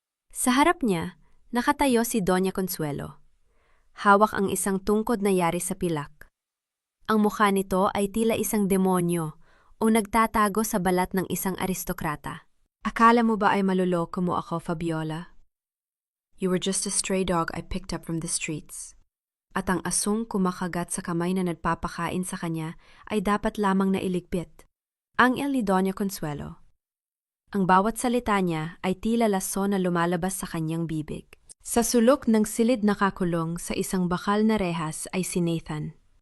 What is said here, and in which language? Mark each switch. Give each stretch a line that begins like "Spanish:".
Filipino: Sa harap niya, nakatayo si Doña Consuelo. Hawak ang isang tungkod na yari sa pilak. Ang mukha nito ay tila isang demonyo o nagtatago sa balat ng isang aristokrata. Akala mo ba ay maluloko mo ako, Fabiola?
English: You were just a stray dog I picked up from the streets.
Filipino: At ang asong kumakagat sa kamay na nagpapakain sa kanya ay dapat lamang na iligpit. Angel ni Doña Consuelo. Ang bawat salita niya ay tila laso na lumalabas sa kanyang bibig. Sa sulok ng silid na kakulong sa isang bakal na rehas ay si Nathan.